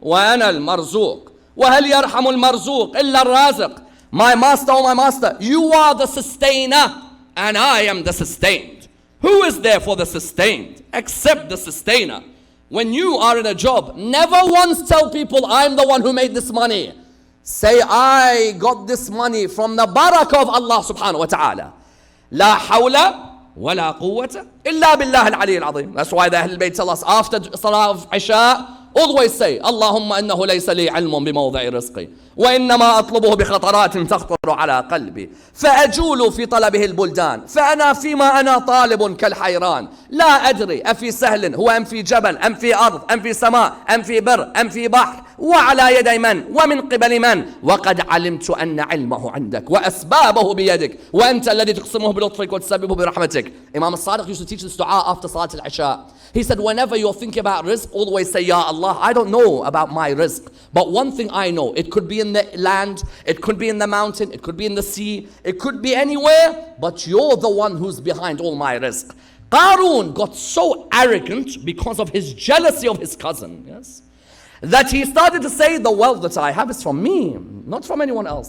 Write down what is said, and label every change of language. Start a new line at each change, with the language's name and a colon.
Arabic: وأنا المرزوق وهل يرحم المرزوق إلا الرازق.
English: My master, oh my master, you are the sustainer and I am the sustained. Who is there for the sustained except the sustainer? When you are in a job, never once tell people, I'm the one who made this money. Say, I got this money from the barakah of Allah subhanahu wa ta'ala.
Arabic: La hawla wa la quwwata illa billah al-ali al-azim.
English: That's why the Ahlul Bayt tell us after Salah of Isha, always say,
Arabic: Allahumma innahu laysa li ilmun bimawdi'i rizqi wa innama atlubuhu bi khataratin takhtaru ala qalbi فأجول في طلبه البلدان فأنا فيما أنا طالب كالحيران لا أدري أفي سهل هو أم في جبل أم في أرض أم في سماء أم في بر أم في بحر وعلى يدي من ومن قبل من وقد علمت أن علمه عندك وأسبابه بيدك وأنت الذي تقسمه بلطفك وتسببه برحمتك.
English: Imam al-Sadiq used to teach this dua after Salat al-Isha. He said, whenever you're thinking about rizq, always say, Ya Allah, I don't know about my rizq, but one thing I know, it could be in the land, it could be in the mountain, it could be in the sea, it could be anywhere, but you're the one who's behind all my rizq. Karun got so arrogant because of his jealousy of his cousin, yes, that he started to say, the wealth that I have is from me, not from anyone else.